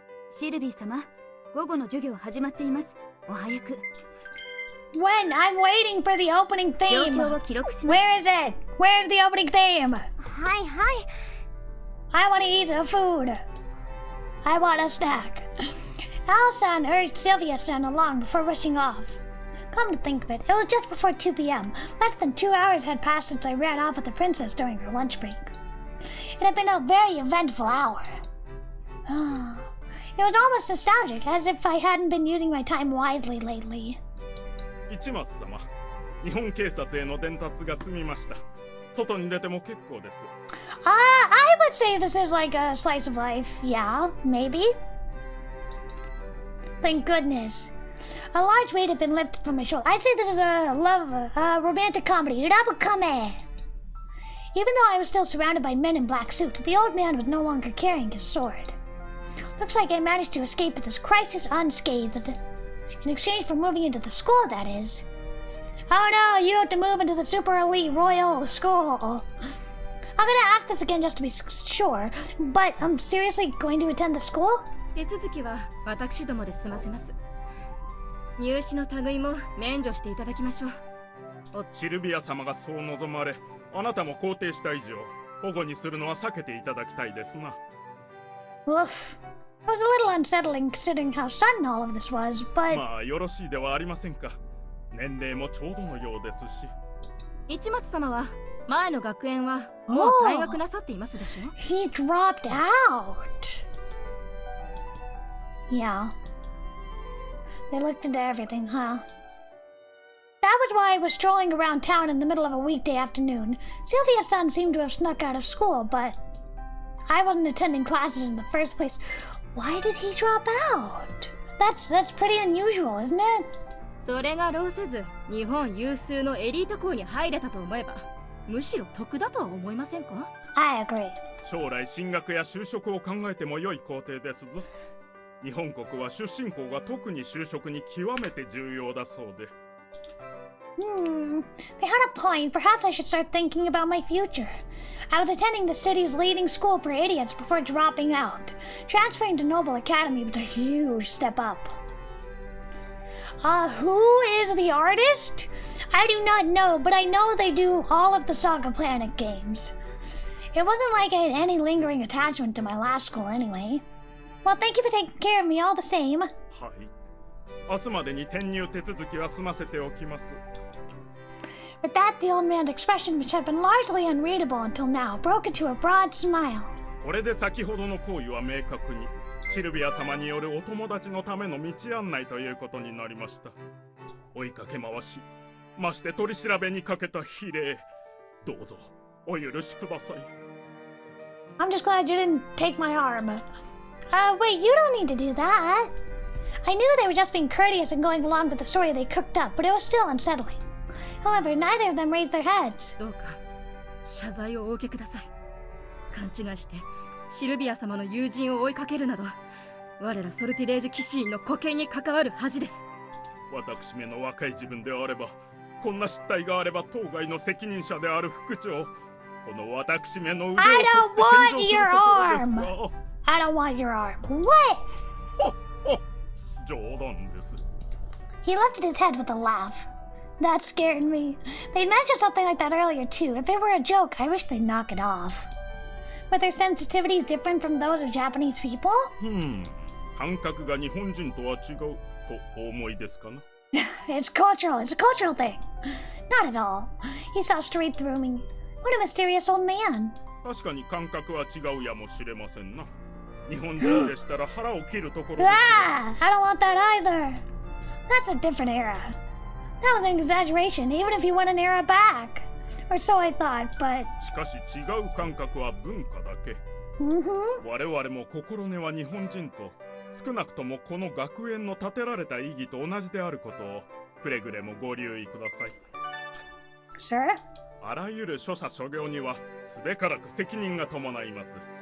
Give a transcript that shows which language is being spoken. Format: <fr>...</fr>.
<ja>シルビー様、午後の授業始まっています。お早く。</ja> <en>when I'm waiting for the opening</en> <ja>状</ja> <en>theme.</en> <ja>況を記録します。</ja> <en>Where is it? Where's the opening theme?</en> <ja>はいはい。</ja> <en>I want to eat the food. I want a snack. Al-san urged Sylvia-san along before rushing off. Come to think of it, it was just before 2 p.m. Less than 2 hours had passed since I ran off with the princess during her lunch break. It had been a very eventful hour. It was almost nostalgic, as if I hadn't been using my time wisely lately.</en> <ja>市松様、日本警察への伝達が済みました。外に出ても結構です。</ja> <en>I would say this is like a slice of life. Yeah, maybe. Thank goodness. A large weight had been lifted from my shoulder. I'd say this is a romantic comedy. Rabukame. Even though I was still surrounded by men in black suits, the old man was no longer carrying his sword. Looks like I managed to escape this crisis unscathed. In exchange for moving into the school, that is. Oh no, you have to move into the super elite royal school. I'm gonna ask this again just to be sure, but I'm seriously going to attend the school?</en> <ja>手続きは私どもで済ませます。入試の類も免除していただきましょう。シルビア様がそう望まれ、あなたも肯定した以上、保護にするのは避けていただきたいですな。</ja> <en>Woof. It was a little unsettling considering how sudden all of this was, but...</en> <ja>まあよろしいではありませんか。年齢もちょうどのようですし。市松様は前の学園はもう退学なさっていますでしょ。</ja> <en>He dropped out. Yeah. They looked into everything, huh? That was why I was strolling around town in the middle of a weekday afternoon. Sylvia's son seemed to have snuck out of school, but I wasn't attending classes in the first place. Why did he drop out? That's pretty unusual, isn't it?</en> <ja>それが労せず日本有数のエリート校に入れたと思えばむしろ得だとは思いませんか？</ja> <en>I agree.</en> <ja>将来進学や就職を考えても良い工程ですぞ。日本国は出身校が特に就職に極めて重要だそうで。</ja> <en>They had a point. Perhaps I should start thinking about my future. I was attending the city's leading school for idiots before dropping out. Transferring to Noble Academy was a huge step up. Who is the artist? I do not know, but I know they do all of the Saga Planet games. It wasn't like I had any lingering attachment to my last school anyway. Well, thank you for taking care of me all the same.</en> <ja>はい。明日までに転入手続きは済ませておきます。</ja> <en>With that, the old man's expression, which had been largely unreadable until now, broke into a broad smile.</en> <ja>これで先ほどの行為は明確にシルビア様によるお友達のための道案内ということになりました。追いかけ回し、まして取り調べにかけた非礼、どうぞお許しください。</ja> <en>I'm just glad you didn't take my arm. Wait, you don't need to do that. I knew they were just being courteous and going along with the story they cooked up, but it was still unsettling. However, neither of them raised their heads.</en> <ja>どうか謝罪をお受けください。勘違いしてシルビア様の友人を追いかけるなど我らソルティレージ騎士員の沽券に関わる恥です。私めの若い自分であれば、こんな失態があれば当該の責任者である副長、この私めの腕を取って献上するところですが。</ja> <en>I don't want your arm. What?</en> <ja>冗談です。</ja> <en>He lifted his head with a laugh. That scared me. They'd mentioned something like that earlier too. If it were a joke, I wish they'd knock it off. Were their sensitivities different from those of Japanese people?</en> <ja>感覚が日本人とは違うとお思いですかな？</ja> <en>It's cultural. It's a cultural thing. Not at all. He saw straight through me. What a mysterious old man.</en> <ja>確かに感覚は違うやもしれませんな。日本人でしたら腹を切るところです。</ja> <en>Ah! I don't want that either. That's a different era. That was an exaggeration, even if you went an era back. Or so I thought, but...</en> <ja>しかし違う感覚は文化だけ。我々も心根は日本人と、少なくともこの学園の建てられた意義と同じであることをくれぐれもご留意ください。</ja> <en>Sir?</en> <ja>あらゆる諸者諸行にはすべからく責任が伴います。</ja>